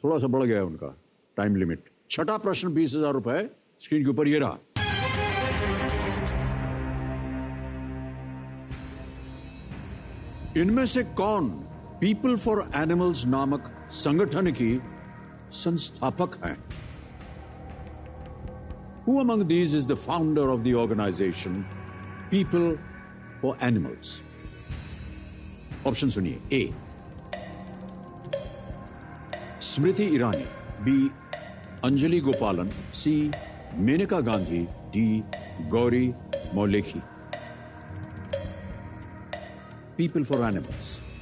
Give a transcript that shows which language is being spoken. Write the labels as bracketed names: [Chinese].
[Hindi] थोड़ा सा बढ़ गया है उनका टाइम लिमिट। छठा प्रश्न 20,000 रुपए स्क्रीन के ऊपर ये रहा। इनमें से कौन पीपल फॉर एनिमल्स नामक संगठन की संस्थापक हैं? [English] Who among these is the founder of the organization People for Animals? [Hindi] Option सुनिए। ए स्मृति ईरानी, बी अंजलि गोपालन, सी Maneka Gandhi, D Gauri Moulekhi. People for animals.